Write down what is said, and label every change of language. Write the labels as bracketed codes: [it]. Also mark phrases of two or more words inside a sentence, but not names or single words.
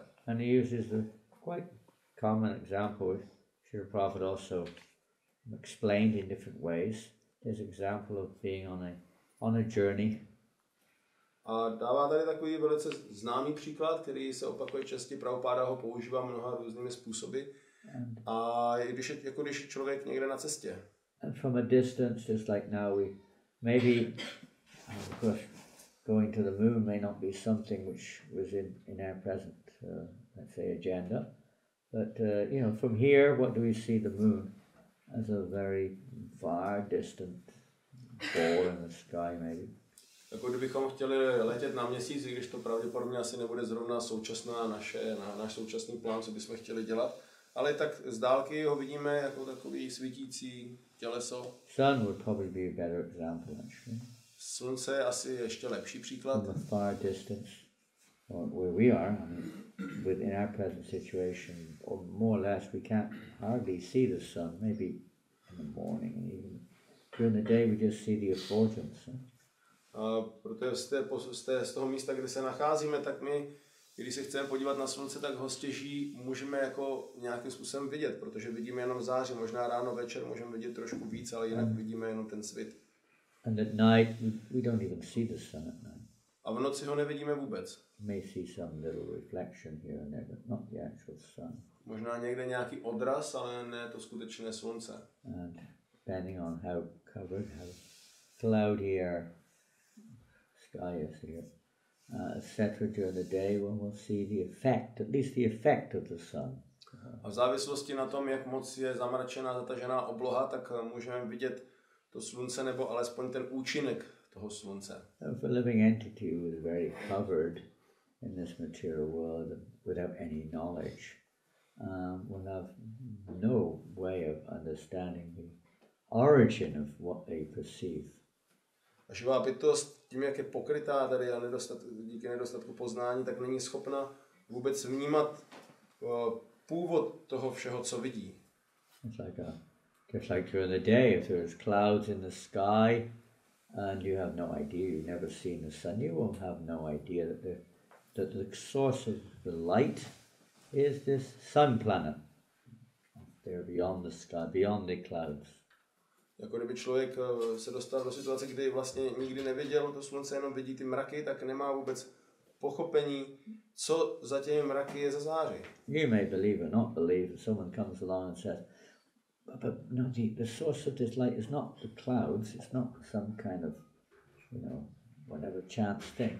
[en] And he uses a quite common example, Srila Prabhupada also explained in different ways. There's an example of being on a journey. [cs] A dává tady takový velice známý příklad, který se opakuje častěji, Prabhupada ho používá mnoha různými způsoby. A když je člověk někde na cestě. [en] And from a distance, just like now, we maybe, of course, going to the moon may not be something which was in our present, let's say, agenda. But, you know, from here, what do we see the moon? As a very far distant ball in the sky, maybe. [cs] Jako kdybychom chtěli letět na měsíc, i když to pravděpodobně asi nebude zrovna náš současný plán, co bychom chtěli dělat, ale tak z dálky ho vidíme jako takový svítící těleso. [en] Sun would probably be a better example, actually. [cs] Slunce je asi ještě lepší příklad. [en] From a far distance, or where we are, I mean, within our present situation, or more or less, we can't hardly see the sun. Maybe in the morning, and even during the day, we just see the effulgence. [cs] Protože z toho místa, kde se nacházíme, tak my, když se chceme podívat na slunce, tak ho stěží můžeme jako nějakým způsobem vidět, protože vidíme jenom září, možná ráno, večer můžeme vidět trošku víc, ale jinak vidíme jenom ten svit. [en] And at night, we don't even see the sun at night. [cs] A v noci ho nevidíme vůbec. [en] May see some little reflection here and there, but not the actual sun. [cs] Možná někde nějaký odraz, ale ne to skutečné slunce. [en] And depending on how covered, how cloudy our sky is here, etc. During the day, when we'll see the effect, at least the effect of the sun. [cs] A v závislosti na tom, jak moc je zamračená, zatažená obloha, tak můžeme vidět to slunce nebo alespoň ten účinek toho slunce. [en] If a living entity who is very covered in this material world without any knowledge will have no way of understanding the origin of what they perceive. [cs] A živá bytost tím, jak je pokrytá tady a díky nedostatku poznání, tak není schopna vůbec vnímat původ toho všeho, co vidí. [en] Just like during the day, if there's clouds in the sky and you have no idea, you've never seen the sun, you won't have no idea that the source of the light is this sun planet. They're beyond the sky, beyond the clouds. [cs] Jako kdyby člověk se dostal do situace, kdy vlastně nikdy neviděl to slunce, jenom vidí ty mraky, tak nemá vůbec pochopení, co za těmi mraky je za září. [en] You may believe or not believe if someone comes along and says, but no, the source of this light is not the clouds, it's not some kind of, you know, whatever chance thing.